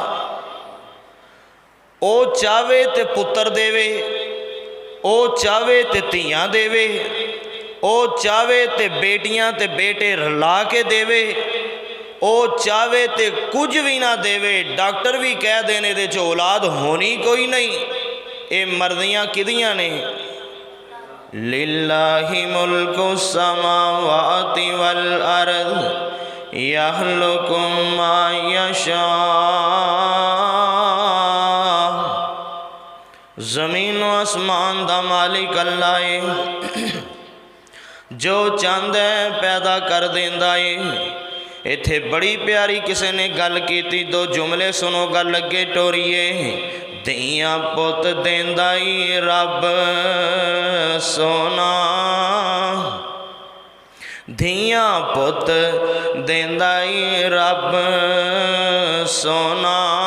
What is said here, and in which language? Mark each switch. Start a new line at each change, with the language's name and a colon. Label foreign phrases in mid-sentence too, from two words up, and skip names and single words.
Punjabi: او چاہوے تے پتر دیوے، او چاہوے تے دھیاں دیوے، او چاہوے تے بیٹیاں تے بیٹے رلا کے دیوے، او چاہوے تے کجھ بھی نہ دیوے. ڈاکٹر بھی کہہ دینے دے چ اولاد ہونی کوئی نہیں. یہ مرضیاں کہدیاں نے?
Arabic: لله ملك السماوات والأرض يخلق ما يشاء.
Punjabi: زمین و آسمان دا مالک اللہ ہے، جو چاہتا ہے پیدا کر دیندا ہے. ایتھے بڑی پیاری کسی نے گل کی، دو جملے سنو گل اگے ٹوریئے. دھیاں پت دیندا ہی رب سوہݨا، دھیاں پت دیندا ہی رب سوہݨا.